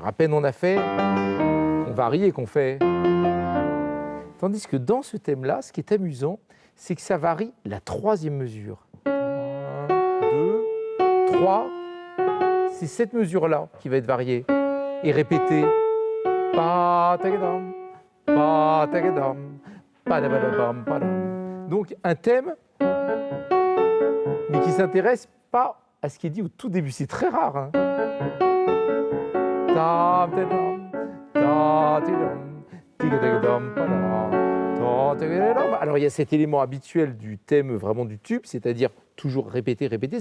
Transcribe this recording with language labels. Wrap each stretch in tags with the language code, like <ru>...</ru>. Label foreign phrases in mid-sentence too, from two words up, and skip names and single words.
<fr>À peine on a fait, on varie et qu'on fait... Tandis que dans ce thème-là, ce qui est amusant, c'est que ça varie la 3e mesure. 1, 2, 3. C'est cette mesure-là qui va être variée et répétée. Pa tagadam, pa tagadam, pa dabadabam, pa dam. Donc un thème, mais qui ne s'intéresse pas à ce qui est dit au tout début. C'est très rare. Hein. Ta tadam, ta tidam. Alors il y a cet élément habituel du thème vraiment du tube, c'est-à-dire toujours répéter, répéter.</fr>